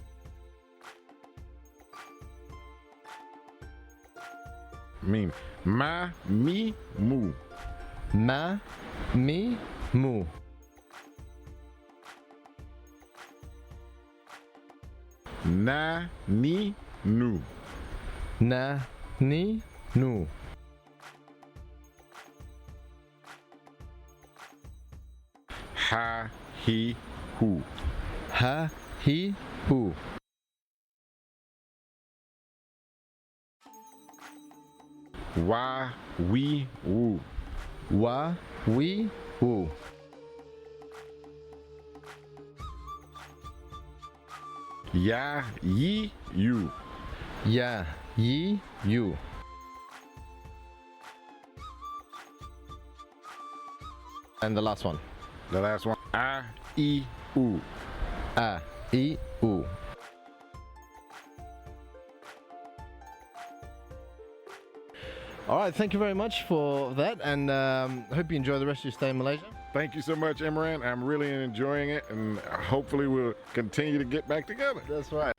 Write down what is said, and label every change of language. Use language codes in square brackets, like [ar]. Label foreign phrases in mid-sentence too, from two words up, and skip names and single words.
[en] Mim. Ma, mi, mu. Ma, mi, mu. Na, ni, nu. Na, ni, nu. Ha, he, who. Ha, he, hu. Wa, we, woo. Wa, we, wu. Ya, ye, you. Ya, ye, you. And the last one. The last one. I, e, u. A, I, U. All right, thank you very much for that, and hope you enjoy the rest of your stay in Malaysia. Thank you so much, Imran. I'm really enjoying it, and hopefully we'll continue to get back together. That's right.